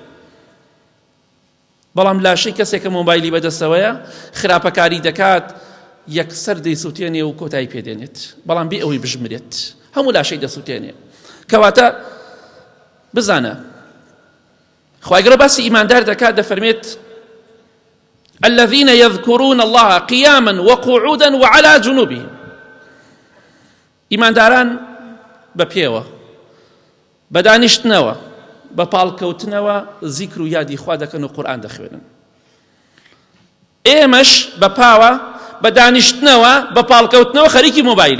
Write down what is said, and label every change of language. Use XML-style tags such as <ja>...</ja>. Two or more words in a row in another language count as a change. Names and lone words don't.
<ckb>بەڵام لاشەی کەسێکە مۆبایلی بەدەستەوەیە خراپەکاری دەکات، یەکسەر دەیسووتێنێ و کۆتایی پێدێنێت، بەڵام بێ ئەوەی بژمرێت، هەموو لاشەی دەسووتێنێ. کەواتە بزانە خوای گەورە باسی ئیماندار دەکات، دەفەرمێت</ckb> <ar>الذين يذكرون الله قياما وقعودا وعلى جنوبهم.</ar> <ckb>ئیمانداران بە پێوە، بە دانیشتنەوە، بە پاڵکەوتنەوە زیکر و یادی خوا دەکەن و قورئان دەخوێنن. ئێمەش بە پاوە، بە دانیشتنەوە، بە پاڵکەوتنەوە خەریکی مۆبایلین.</ckb>